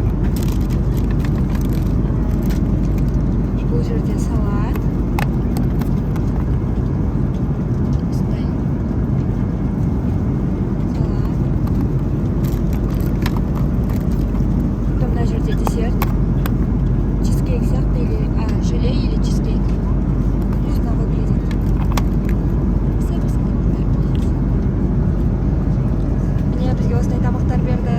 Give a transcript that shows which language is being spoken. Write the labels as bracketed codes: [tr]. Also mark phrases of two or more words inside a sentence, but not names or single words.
[kk] Бұл жерде салат. Десерт. [ru] Чизкейк сияқты или желе или чизкейк. Вкусно выглядит. [kk] Міне бізге осындай тамақтар берді.